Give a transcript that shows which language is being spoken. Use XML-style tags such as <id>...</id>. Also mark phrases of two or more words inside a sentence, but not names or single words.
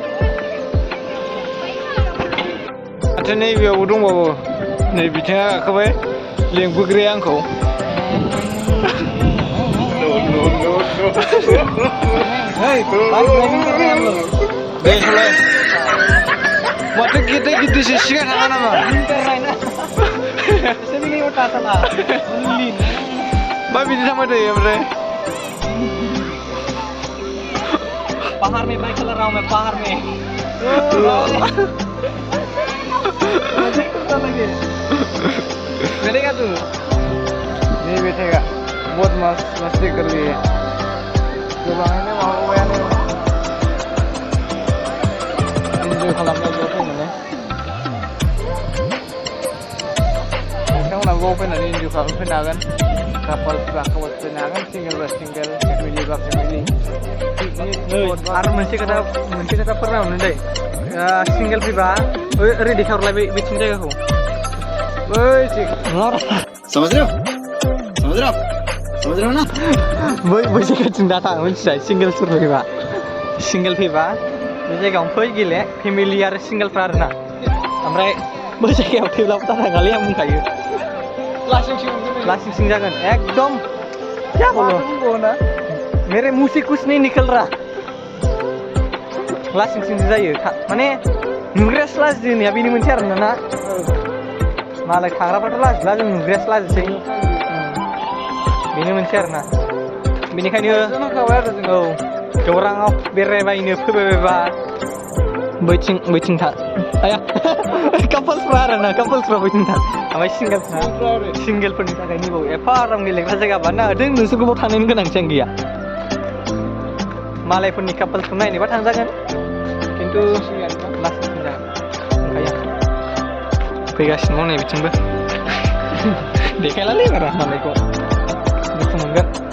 <brx>माथो नैबेयावबो दंबावो नै बिथिङा गाखोबाय लेंबोग्राया आंखौ माथो गिदिर गिदिरसो सिगां थाङा नामा मा बिदि थांबाय थायो ओमफ्राय</brx> <hi>पहाड़ में बाइक चला रहा हूँ मैं पहाड़ में बैठेगा तू नहीं बैठेगा बहुत मस्ती कर रही है</hi> <brx>गोबाङैनो माबाबायानो इन्जय खालामनाय बेयाव फैनानै नोंथांमोनहा बेयाव फैनानै इन्जय खालामफैनो हागोन कापलफोरा कापल फैनो हागोन सिंगेलबा सिंगेल फेमिलिबा फेमिलि आरो मोनसे खोथा फोरमायहरनो दै सिंगेल फैबा ओरै देखायहरलाय बैथिं जायगाखौ</brx> <hi>समझ रहे हो ना</hi> <brx>बै जायगाथिं दा थां मिथिबाय सिंगेलफोर फैबा बे जायगायावनो फै गेले फेमिलि आरो सिंगेलफ्रा आरोना ओमफ्राय बै जायगायाव थैब्लाबो थानांगालै आं बुंखायो लासिं सिं जागोन</brx> <hi>एकदम क्या बोलो ना मेरे मुंह से कुछ नहीं निकल रहा</hi> <brx>लासिं सिं जायो माने नुग्रायासो लाजिनाया बेनि मोनसे आरोना ना मालाय थाग्राफ्राथ' लाजिला जों नुग्रायासो लाजिसै बेनि मोनसे आरोना बेनिखायनो औ गौराङाव बेरायबायनो फैबायबा बैथिं था आया कापल्सफ्रा आरोना कापल्सफ्रा बैथिं था ओमफ्राय सिंगेलफोरनि थाखाय नैबाव एफा आराम गेलेग्रा जायगा बानायना होदों नोंसोर गोबाव थानायनि गोनांथियानो गैया मालायफोरनि कापल्सखौ नायनोबा थांजागोन खिन्थु लास्ट जागोन फैगासिनो नै बिथिंबो देखायलालै बारा मालायखौ दुखु मोनगोन</brx>